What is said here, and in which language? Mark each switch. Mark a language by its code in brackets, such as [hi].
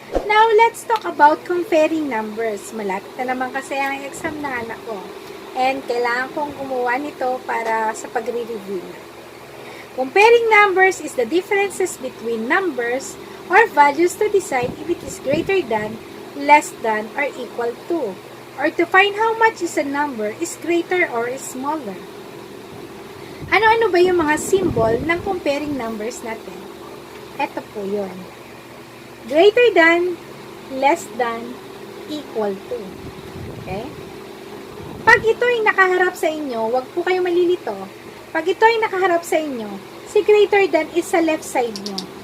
[en] Now, let's talk about comparing numbers. [tl] Malapit na naman kasi ang exam na anak ko. And kailangan kong gumawa nito para sa pagre-review na. [en] Comparing numbers is the differences between numbers or values to decide if it is greater than, less than, or equal to, or to find how much is a number is greater or is smaller. [tl] Ano-ano ba yung mga symbol ng comparing numbers natin? Ito po yun. [en] Greater than, less than, equal to. Okay? [tl] Pag ito ay nakaharap sa inyo, wag po kayo malilito. Pag ito ay nakaharap sa inyo, si greater than is sa left side nyo.